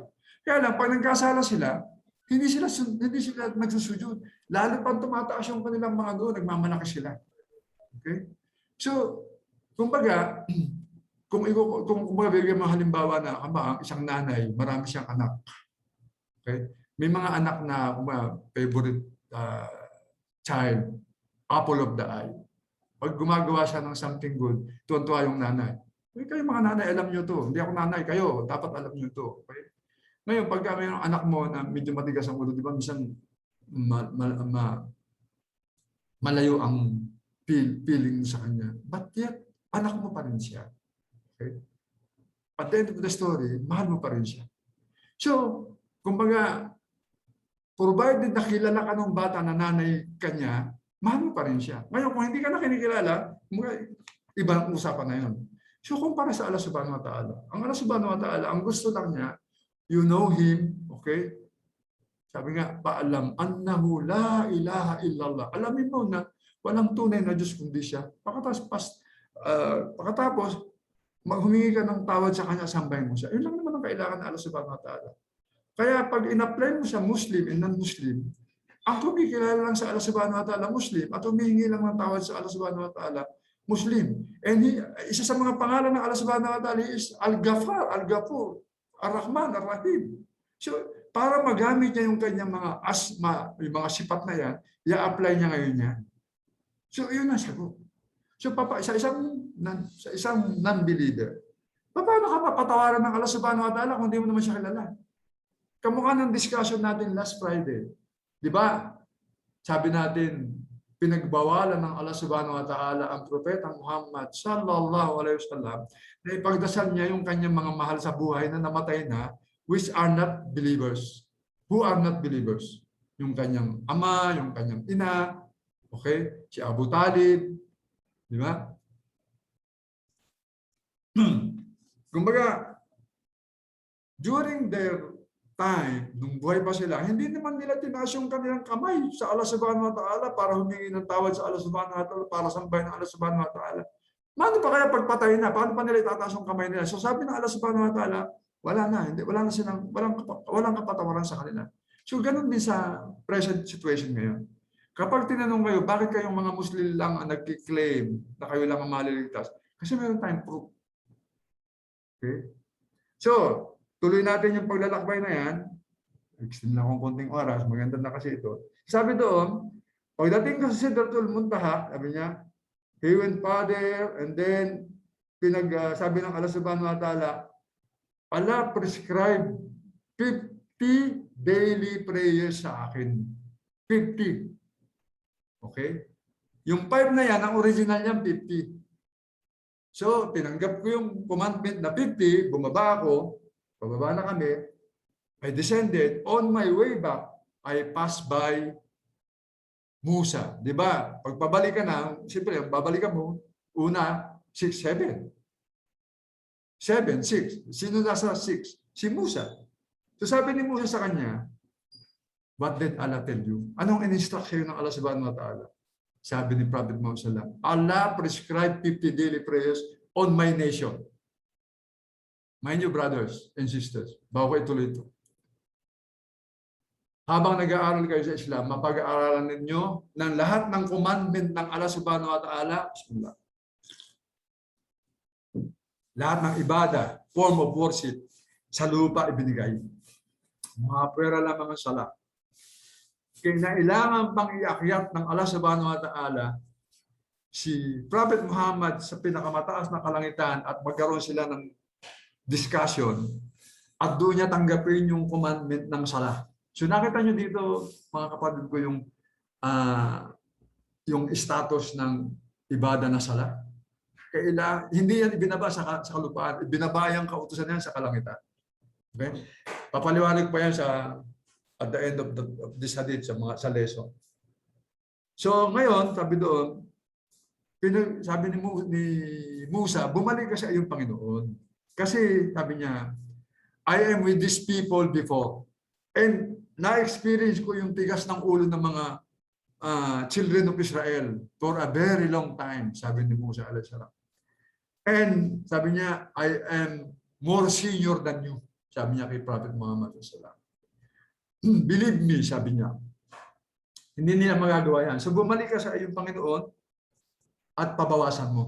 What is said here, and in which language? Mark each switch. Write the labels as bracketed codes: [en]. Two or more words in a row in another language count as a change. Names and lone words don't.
[tl] Kaya lang, pag nagkasala sila, hindi sila nagsusujud. Lalo pang tumataas yung kanilang mga doon, nagmamalaki sila. Okay? So, kumbaga, kung bibigyan mo halimbawa na ang isang nanay, marami siyang anak. Okay? May mga anak na [en] favorite child, apple of the eye. [tl] Pag gumagawa siya ng [en] something good, [tl] tuwan-tuwa yung nanay. Kayo mga nanay, alam nyo to. Hindi ako nanay, kayo. Dapat alam nyo to. Okay? Ngayon, pagka may anak mo na medyo matigas ang ulo, di ba, minsan malayo ang feeling sa kanya. [en] But yet, [tl] anak mo pa rin siya. Okay? [en] At the end of the story, [tl] mahal mo pa rin siya. So, kumbaga, provided na kilala ka ng bata na nanay kanya, mahal mo pa rin siya. Ngayon, kung hindi ka na kinikilala, ibang usapan na yun. So, kumpara sa Allah [ar] subhanahu wa ta'ala, [tl] ang Allah [ar] subhanahu wa ta'ala, [tl] ang gusto lang niya, [en] you know Him, [tl] okay? Sabi nga, paalam, [ar] annahu la ilaha illallah. [tl] Alamin mo na walang tunay na Diyos kundi siya. Pagkatapos, humingi ka ng tawad sa Kanya, sambahin mo siya. Yun lang naman ang kailangan ng Allah [ar] subhanahu wa ta'ala. [tl] Kaya pag in-apply mo sa [en] Muslim and non-Muslim, [tl] ang kumikilala lang sa Allah [ar] subhanahu wa ta'ala, [tl] Muslim, at humihingi lang ng tawad sa Allah [ar] subhanahu wa ta'ala, [tl] Muslim. And isa sa mga pangalan ng Allah [ar] subhanahu wa ta'ala [tl] is Al-Ghafar, Al-Ghafur, Ar-Rahman, Ar-Rahim. So, para magamit niya yung kanyang mga asma, yung mga sipat na yan, i-apply niya ngayon yan. So, yun ang sagot. So, sa isang non-believer, paano ka papatawaran ng Allah [ar] subhanahu wa ta'ala [tl] kung hindi mo naman siya kilala? Kamukha ng discussion natin [en] last Friday. [tl] Di ba? Sabi natin, pinagbawalan ng Allah [ar] subhanahu wa ta'ala [tl] ang propeta Muhammad [ar] sallallahu alaihi wasallam [tl] na ipagdasal niya yung kanyang mga mahal sa buhay na namatay na, [en] which are not believers. Who are not believers? [tl] Yung kanyang ama, yung kanyang ina, okay? Si Abu Talib, di ba? Kumbaga, [en] during their time, [tl] nung buhay pa sila, hindi naman nila tinaas yung kanilang kamay sa Allah [ar] subhanahu wa ta'ala [tl] para humingi ng tawad sa Allah [ar] subhanahu wa ta'ala, [tl] para sambahin ng Allah [ar] subhanahu wa ta'ala. [tl] Paano pa kaya pagpatay na? Paano pa nila itataas yung kamay nila? So sabi ng Allah [ar] subhanahu wa ta'ala, [tl] wala na silang, walang kapatawaran sa kanila. So ganun din sa [en] present situation [tl] ngayon. Kapag tinanong kayo, bakit kayong mga Muslim lang ang nagkiklaim na kayo lang ang maliligtas? Kasi meron tayong proof. Okay? So, tuloy natin yung paglalakbay na yan. Extend na akong konting oras. Maganda na kasi ito. Sabi doon, pagdating ka sa Sidratul Muntaha, sabi niya, [en] he went further, and then, [tl] sabi ng Allah [ar] subhanahu wa ta'ala, [en] Allah prescribed 50 daily prayers [tl] sa akin. 50. Okay? Yung 5 na yan, ang original niya, 50. So, tinanggap ko yung commandment na 50, bumaba ako, pababa na kami, [en] I descended. On my way back, I passed by Musa. [tl] Di ba? Pag pabalik ka na, siyempre, babalikan mo, una, 6, 7. 7, 6. Sino nasa 6? Si Musa. So sabi ni Musa sa kanya, [en] what did Allah tell you? [tl] Anong in-instruct sa'yo ng Allah [ar] subhanahu wa ta'ala? [tl] Sabi ni [en] Prophet Muhammad [ar] sallallahu alaihi wasallam, [en] Allah prescribed 50 daily prayers on my nation. Mind you, brothers and sisters, [tl] bago ko ituloy ito. Habang nag-aaral kayo sa Islam, mapag-aaralan ninyo ng lahat ng commandment ng Allah [ar] subhanahu wa ta'ala. [tl] Bismillah. Lahat ng ibada, [en] form of worship, [tl] sa lupa ibinigay. Mga pwera lamang ang sala. Kailangan pang iakyat ng Allah [ar] subhanahu wa ta'ala [tl] si Prophet Muhammad sa pinakamataas na kalangitan at magkaroon sila ng discussion at doon niya tanggapin yung commandment ng sala. So nakita nyo dito, mga kapatid ko, yung status ng ibada na sala. Hindi yan ibinaba sa kalupaan, ibinaba yung kautusan yan sa kalangitan. Okay? Papaliwanag pa yan [en] at the end of this hadith [tl] sa lesson. So ngayon, sabi doon, sabi ni Musa, bumalik ka sa iyong Panginoon. Kasi sabi niya, [en] I am with these people before. [tl] And na-experience ko yung tigas ng ulo ng mga [en] children of Israel for a very long time, [tl] sabi ni Musa [ar] alayhi salam. [tl] And sabi niya, [en] I am more senior than you, [tl] sabi niya kay Prophet Muhammad [ar] alayhi salam. [en] Believe me, [tl] sabi niya. Hindi nila magagawa yan. So bumalik ka sa iyong Panginoon at pabawasan mo.